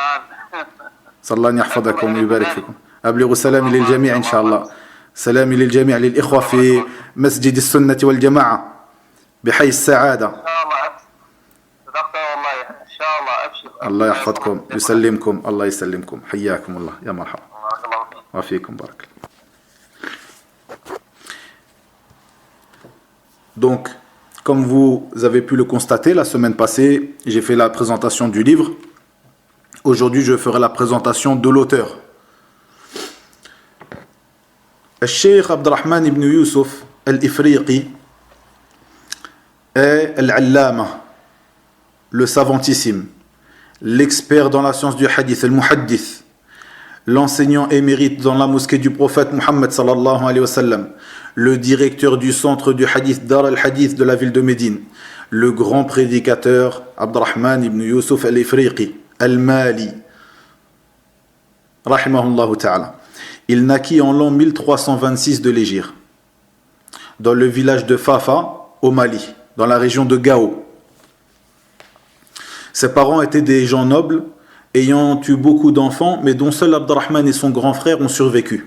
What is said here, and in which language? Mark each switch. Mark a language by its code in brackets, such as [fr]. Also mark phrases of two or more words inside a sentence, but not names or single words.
[ar] صلى الله أن يحفظكم ويبارك فيكم. أبلغ السلام للجميع إن شاء الله. سلامي للجميع للإخوة في مسجد السنة والجماعة بحي السعادة. ان شاء الله ابشر. صدقت والله ان شاء الله ابشر. الله يحفظكم يسلمكم الله يسلمكم حياكم الله يا مرحبا بارك الله فيك. وفيكم بارك الله. [fr] Donc, comme vous avez pu le constater, la semaine passée, j'ai fait la présentation du livre. Aujourd'hui, je ferai la présentation de l'auteur. Cheikh Abdurrahman ibn Yusuf al-Ifriqi est al-Allama, le savantissime, l'expert dans la science du hadith, al-Muhaddith, l'enseignant émérite dans la mosquée du prophète Muhammad [ar] صلى الله عليه وسلم, [fr] le directeur du centre du hadith Dar al-Hadith de la ville de Médine, le grand prédicateur Abdurrahman ibn Yusuf al-Ifriqi, al-Mali, [ar] رحمه الله تعالى. [fr] Il naquit en l'an 1326 de l'Hégire, dans le village de Fafa, au Mali, dans la région de Gao. Ses parents étaient des gens nobles, ayant eu beaucoup d'enfants, mais dont seul Abdurrahman et son grand frère ont survécu.